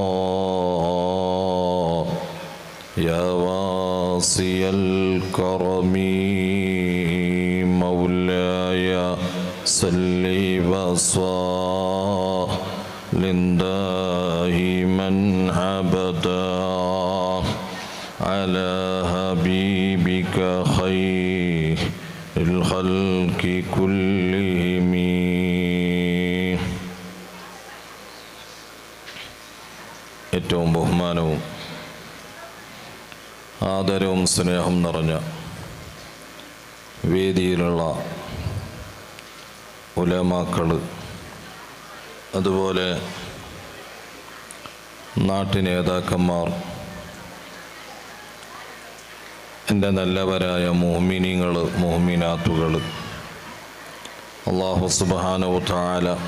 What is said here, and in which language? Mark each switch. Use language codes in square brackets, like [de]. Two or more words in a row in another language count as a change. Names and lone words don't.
[ar] يا واسع الكرم مولاي صل وسلم دائما أبدا على حبيبك خير الخلق كلهم. [ml] ഏറ്റവും ബഹുമാനവും ആദരവും സ്നേഹം നിറഞ്ഞ വേദിയിലുള്ള ഉലമാക്കൾ, അതുപോലെ നാട്ടുനേതാക്കന്മാർ, എൻ്റെ നല്ലവരായ മുഅ്മിനീങ്ങൾ, മുഅ്മിനാത്തുകൾ, [ar] الله سبحانه وتعالى